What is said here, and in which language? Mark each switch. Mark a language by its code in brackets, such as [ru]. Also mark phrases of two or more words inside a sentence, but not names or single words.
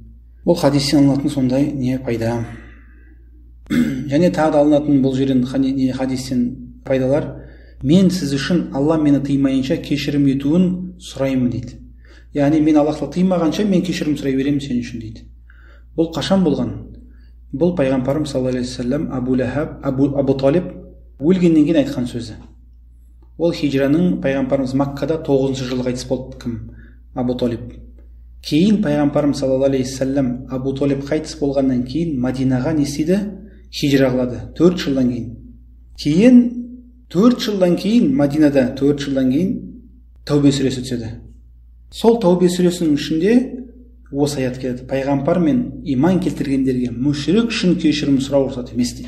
[kk] Бұл хадистен алынатын сондай не пайда. Және тағы да алынатын бұл жерден хадистен пайдалар: "Мен сіз үшін Алла мені тыймайынша кешірім етуін сұраймын" дейді. Яғни мен Аллахты тыймағанша мен кешірім сұрай беремін сен үшін дейді. Бұл қашан болған? Бұл пайғамбарым [ar] صلى الله عليه وسلم [kk] Абу Талиб өлгеннен кейін айтқан сөзі. Ол хижраның пайғамбарымыз Маккада 9-шы жылы қайтыс болды. Кім? Абу Талиб. Кейін пайғамбарым [ar] صلى الله عليه وسلم [kk] Абу Талиб қайтыс болғаннан кейін Мадинаға не істеді? Хижра қылады 4 жылдан кейін. Кейін 4 жылдан кейін Мадинада 4 жылдан кейін Тәубе сүресі түседі. Сол Тәубе сүресінің ішінде осы аят келеді: "Пайғамбар мен иман келтіргендерге мушрик үшін кешірім сұрау рұқсат емес" дейді.